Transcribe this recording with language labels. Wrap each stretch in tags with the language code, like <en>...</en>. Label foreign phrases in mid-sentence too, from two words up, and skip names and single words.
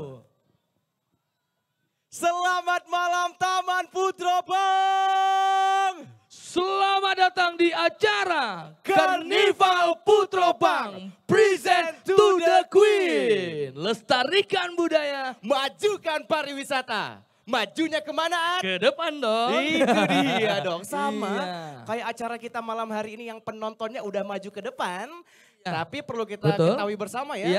<id>Selamat malam Taman Putropang. Selamat datang di acara Karnival Putropang</id> <en>Present to the Queen.</en> <id>Lestarikan budaya, majukan pariwisata. Majunya kemana? ke depan dong. Itu dia dong, sama Iya. kayak acara kita malam hari ini yang penontonnya udah maju ke depan. Tapi perlu kita Betul. ketahui bersama ya,</id>